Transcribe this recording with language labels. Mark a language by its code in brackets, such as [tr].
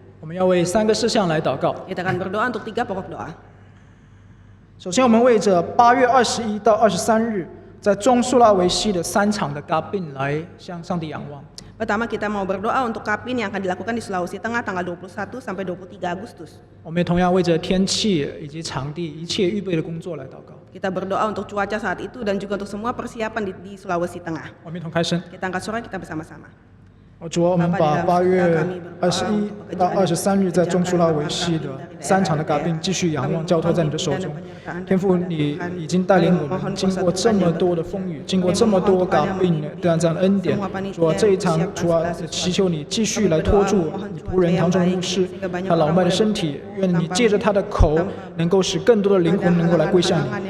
[zh] 我们要为3个事项来祷告。 [id] Kita akan berdoa untuk 3 pokok doa. [zh] 首先，我们为着8月21到23日在中苏拉维西的3场的嘎宾来向上帝仰望。 [id] Pertama kita mau berdoa untuk Kapin yang akan dilakukan di Sulawesi Tengah tanggal 21 sampai 23 Agustus. [zh] 我们也同样为着天气以及场地一切预备的工作来祷告。 [id] Kita berdoa untuk cuaca saat itu dan juga untuk semua persiapan di Sulawesi Tengah. [zh] 我们一同开声。 [id] Kita angkat suara, kita bersama-sama. [zh] 主啊，我们把8月21到23日在中苏拉维西的3场的嘎宾继续仰望交托在你的手中。天父，你已经带领我们经过这么多的风雨，经过这么多嘎宾的这样的恩典。主啊，这一场主啊，祈求你继续来托住你仆人唐中牧师他老迈的身体，愿你借着他的口能够使更多的灵魂能够来归向你。